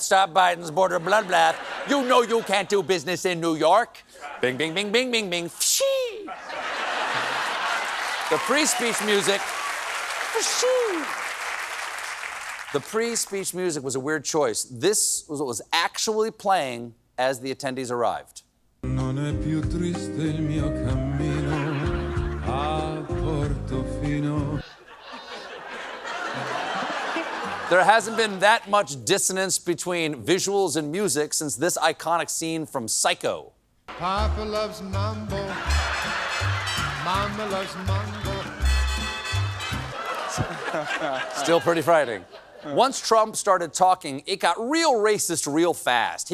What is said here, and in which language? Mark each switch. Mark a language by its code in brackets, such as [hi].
[en] Stop Biden's border bloodbath. You know you can't do business in New York. Bing, bing, bing, bing, bing, bing. Pshee. The pre-speech music. The pre-speech music was a weird choice. This was what was actually playing as the attendees arrived. [it] Non è più triste il mio cammino a Portofino. [en] There hasn't been that much dissonance between visuals and music since this iconic scene from Psycho. Papa loves mambo. Mama loves mambo. Still pretty frightening. Once Trump started talking, it got real racist real fast.